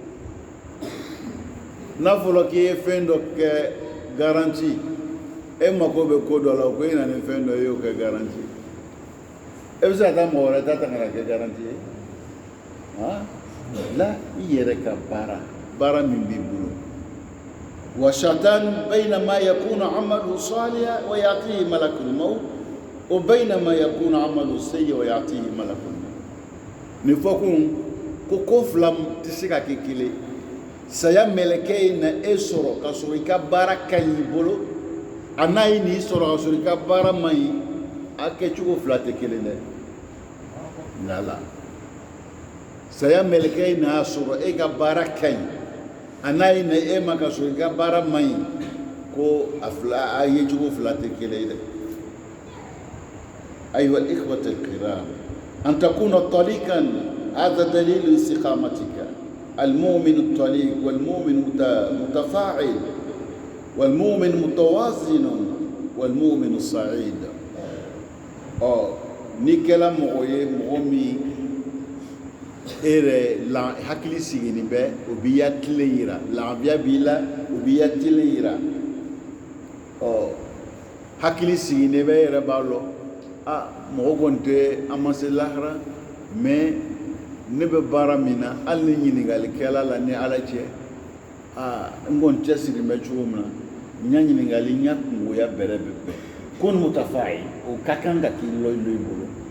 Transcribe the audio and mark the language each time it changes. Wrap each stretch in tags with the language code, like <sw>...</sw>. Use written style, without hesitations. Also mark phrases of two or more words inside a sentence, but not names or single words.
<bm>n'a fɔra k'i ye fɛn dɔ kɛ garanti e mako bɛ ko dɔ la ko e na ni fɛn dɔ ye y'o kɛ garanti e bɛ se ka taa mɔgɔ wɛrɛ ta ka na kɛ garanti ye la i yɛrɛ ka baara min b'i bolo</bm> <ar>وشيطان بينما يكون عملا صالحا ويأتيه ملك الموت وبينما يكون عملا سيئا ويأتيه malakul maut wa baynama yakunu amalu sayyi wa ya'tihi ملك الموت</ar> <bm>ni fɔ ko fila tɛ se ka kɛ kelen saya mɛlɛkɛ ye na e sɔrɔ ka sɔrɔ i ka baara ka ɲi i bolo a n'a ye n'i sɔrɔ ka sɔrɔ i ka baara man ɲi a kɛcogo fila tɛ kelen dɛ nala saya mɛlɛkɛ ye n'a sɔrɔ e ka baara ka ɲi a n'a ye na e ma ka sɔrɔ i ka baara man ɲi ko a ye cogo fila tɛ kelen ye dɛ ayiwa</bm> <ar>إخوتي الكرام أن تكون طليقا هذا دليل استقامتك المؤمن الطليق والمؤمن متفاعل والمؤمن متوازن والمؤمن السعيد</ar> <bm>ni kɛla mɔgɔ ye mɔgɔ min la hakili sigini bɛ o b'i ya tilen yira lafiya b'i la o b'i ya tilen yira hakili sigini bɛ yɛrɛ b'a lɔ mɔgɔ kɔni tɛ an ma se lahara mais ne bɛ baara min na hali ni ɲininkalikɛla la ni ala cɛ n kɔni cɛsiri bɛ cogo min na n ya ɲininkali n ya kungoya bɛrɛ bɛ bɛn ko ni mutafa'i o ka kan ka k'i lɔ i bolo</bm>